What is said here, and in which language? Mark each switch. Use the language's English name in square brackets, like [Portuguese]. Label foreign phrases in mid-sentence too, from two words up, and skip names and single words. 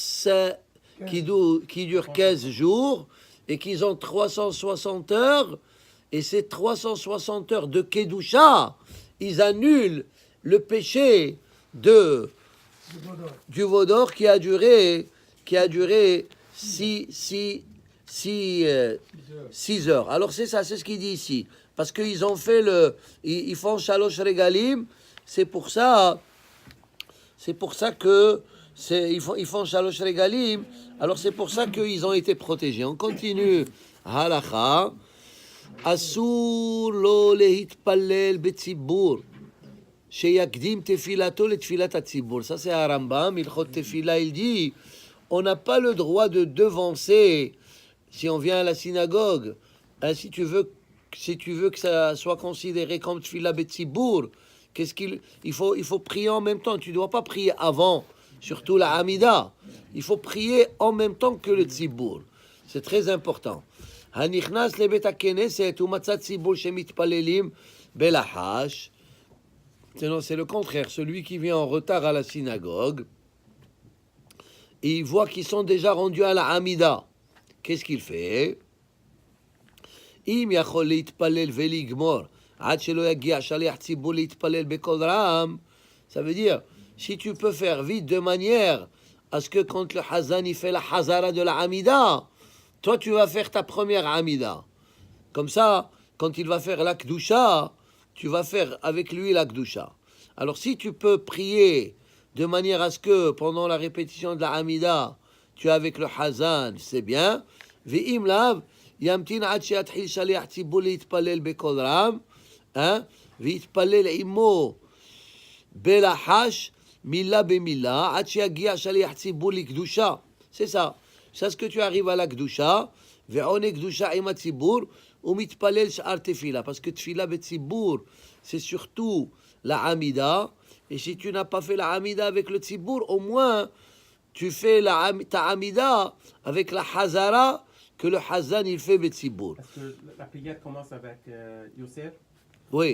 [French] 15 jours et qu'ils ont 360 heures, et ces 360 heures de Kedusha, ils annulent le péché du veau d'or qui a duré 6 heures. Alors c'est ça, c'est ce qu'il dit ici. Parce qu'ils ont fait ils font [Hebrew] שלוש רגלים, [French] c'est pour ça que ils font [Hebrew] שלוש רגלים, [French] alors c'est pour ça qu'ils ont été protégés. On continue. Halacha. [Hebrew] אסור לו להתפלל בציבור. שיקדים תפילתו ל תפילת הציבור. [French] Ça c'est à Rambam, Ilchot Tefila, il dit, on n'a pas le droit de devancer, si on vient à la synagogue, si tu veux que ça soit considéré comme [Hebrew] תפילה בציבור, [French] il faut prier en même temps. Tu ne dois pas prier avant, surtout la Hamida. Il faut prier en même temps que le tzibur. C'est très important. [Hebrew] הנכנס לבית הכנסת ומצאת ציבור שמתפללים בלחש. [French] C'est le contraire. Celui qui vient en retard à la synagogue, et il voit qu'ils sont déjà rendus à la Hamida, qu'est-ce qu'il fait? [Hebrew] אם יכול להתפלל ולגמור עד שלא יגיע שליח ציבור להתפלל בקול רם, [French] ça veut dire, si tu peux faire vite de manière à ce que quand le Hazan il fait la Hazara de la Hamida, toi tu vas faire ta première Hamida. Comme ça, quand il va faire la Kdusha, tu vas faire avec lui la Kdusha. Alors si tu peux prier de manière à ce que pendant la répétition de la Hamida, tu es avec le Hazan, c'est bien. [Hebrew] ואם לאו, ימתין עד שיתחיל שליח ציבור להתפלל בקול רם, ויתפלל עמו בלחש מילה במילה, עד שיגיע שליח ציבור לקדושה. [French] C'est ça. C'est ce que tu arrives à la [Hebrew] קדושה, ועונה קדושה עם הציבור, ומתפלל שאר תפילה. [French] Parce que [Hebrew] תפילה בציבור, [French] c'est surtout la Hamida, et si tu n'as pas fait la Hamida avec le ציבור, au moins, tu fais ta Hamida avec la Hazara, que le Hazan il fait Betzibour. Est-ce que la prière commence avec Yosef? Oui.